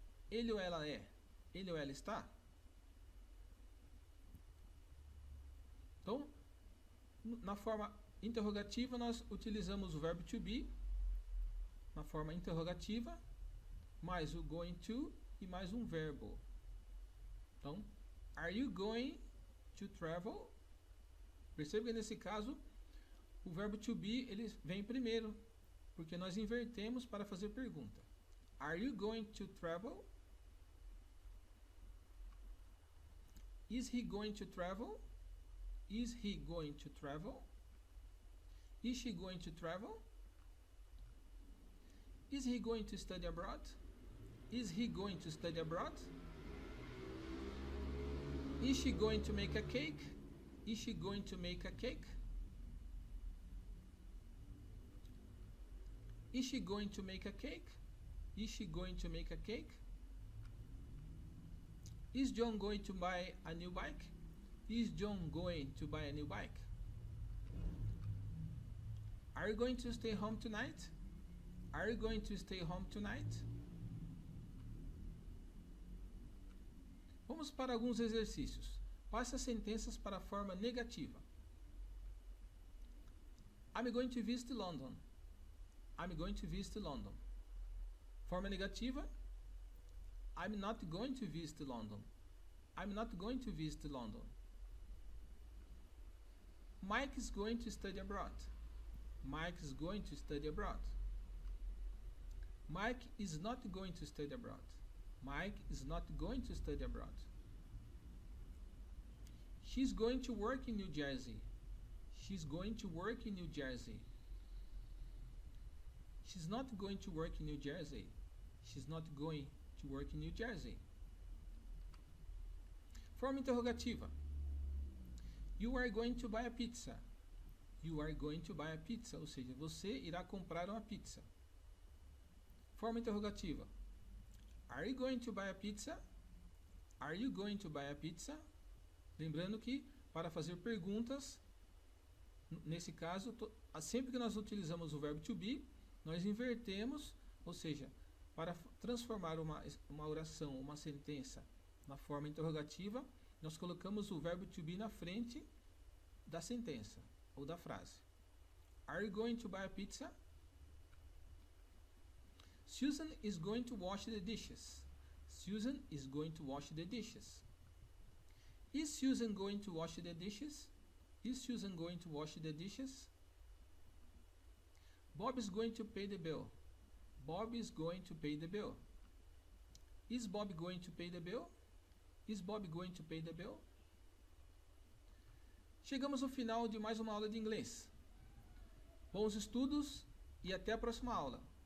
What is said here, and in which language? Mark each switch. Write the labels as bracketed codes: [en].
[pt] Ele ou ela é, ele ou ela está? Então, na forma interrogativa, nós utilizamos o verbo to be na forma interrogativa, mais o going to e mais um verbo. [en] Então, are you going to travel? [pt] Perceba que nesse caso o verbo to be ele vem primeiro, porque nós invertemos para fazer pergunta. [en] Are you going to travel? Is he going to travel? Is he going to travel? Is she going to travel? Is he going to study abroad? Is he going to study abroad? Is she going to make a cake? Is she going to make a cake? Is she going to make a cake? Is she going to make a cake? Is John going to buy a new bike? Is John going to buy a new bike? Are you going to stay home tonight? Are you going to stay home tonight? [pt] Vamos para alguns exercícios. Passe as sentenças para a forma negativa. [en] I'm going to visit London. I'm going to visit London. [pt] Forma negativa. [en] I'm not going to visit London. I'm not going to visit London. Mike is going to study abroad. Mike is going to study abroad. Mike is not going to study abroad. Mike is not going to study abroad. She's going to work in New Jersey. She's going to work in New Jersey. She's not going to work in New Jersey. She's not going to work in New Jersey. [pt] Forma interrogativa. [en] You are going to buy a pizza. You are going to buy a pizza. [pt] Ou seja, você irá comprar uma pizza. Forma interrogativa. [en] Are you going to buy a pizza? Are you going to buy a pizza? [pt] Lembrando que para fazer perguntas, nesse caso, sempre que nós utilizamos o verbo to be, nós invertemos, ou seja, para transformar uma oração, uma sentença na forma interrogativa, nós colocamos o verbo to be na frente da sentença ou da frase. [en] Are you going to buy a pizza? Susan is going to wash the dishes. Susan is going to wash the dishes. Is Susan going to wash the dishes? Is Susan going to wash the dishes? Bob is going to pay the bill. Bob is going to pay the bill. Is Bob going to pay the bill? Is Bob going to pay the bill? [pt] Chegamos ao final de mais uma aula de inglês. Bons estudos e até a próxima aula.